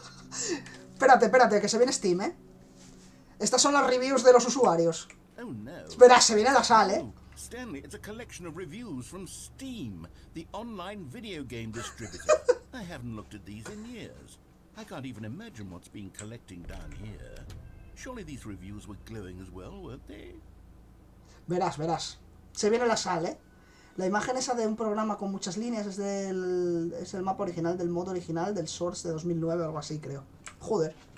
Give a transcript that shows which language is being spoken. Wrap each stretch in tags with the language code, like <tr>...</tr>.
<es>Espérate, que se viene Steam, ¿eh? Estas son las reviews de los usuarios.</es> <en>Oh no.</en> <es>Espera, se viene la sal, ¿eh?</es> <en>Stanley, it's a collection of reviews from Steam, the online video game distributor. I haven't looked at these in years. I can't even imagine what's been collecting down here. Surely these reviews were glowing as well, weren't they?</en> <es>Verás. Se viene la sal, ¿eh? La imagen esa de un programa con muchas líneas es el mapa original, del modo original del Source de 2009 o algo así, creo. Joder.</es>